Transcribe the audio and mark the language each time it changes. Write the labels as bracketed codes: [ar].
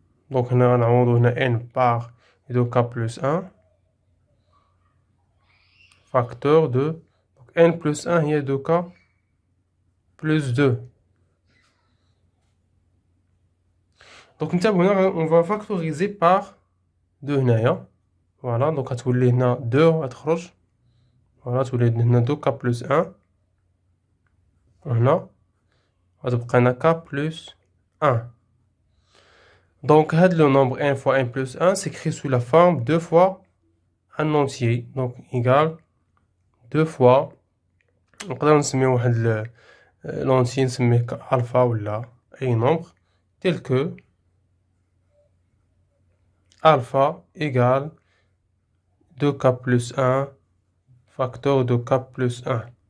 [fr] Donc, on a n par 2k plus 1. facteur de donc, n plus 1 هي 2k plus 2. Donc on va factoriser par 2 [ar] هنايا. Voilà, donc غتولي هنا 2 غتخرج. [fr] Voilà, [ar] تولي هنا [fr] 2k plus 1. [ar] وهنا غتبقى هنا k plus 1. [fr] Donc le nombre n fois n plus 1 s'écrit sous la forme 2 fois un entier. Donc égale 2 fois [ar] نقدر نسميه واحد [fr] l'entier [ar] نسميه [fr] alpha ولا أي nombre tel que alpha égale 2k plus 1 facteur de k plus 1.